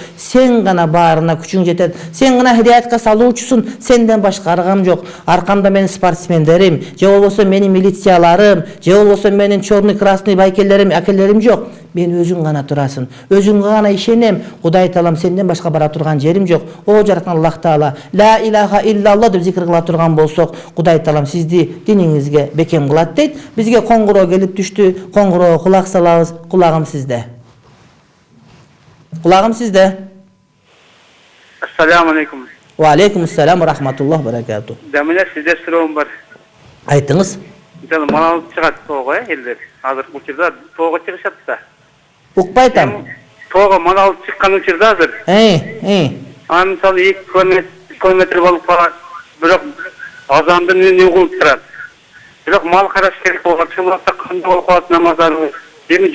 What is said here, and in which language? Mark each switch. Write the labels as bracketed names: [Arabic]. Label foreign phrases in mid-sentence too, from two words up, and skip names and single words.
[Kyrgyz] Сен гана баарына күчүң жетет. Сен гана хидаятка салуучусуң, сенден башка аргам жок. Аркамда менин спортсмендерим, же болбосо менин милицияларым, же болбосо менин [Russian] черный красный [Kyrgyz] байкелерим, акелерим жок. Мен өзүң гана турасың. Өзүңгө гана ишенем. Кудай Таалам, сенден башка бара турган жерим жок. О жараткан Аллах Таала, [Arabic] لا إله إلا الله [Kyrgyz] деп зикир кыла турган болсок, Кудай Таалам сизди диниңизге бекем кылат дейт. Бизге коңгуроо келип түштү. Коңгуроого кулак салабыз. Кулагым сизде. Кулагым сизде. [Arabic] السلام عليكم. وعليكم السلام ورحمة الله بركاته. [Kyrgyz] Дамина сизде суроом бар. Айтыңыз. Жана мал чыгат тоого, элдер. Азыр бул жерде тоого чыгышат да. Укпай атам. Тоого мал алып чыккан учурда азыр. Анан мисалы 2 километр болуп калат. Бирок азандын не угулуп турат. Бирок мал караш керек болгон чыгып кандай болуп калат намаздарыбыз.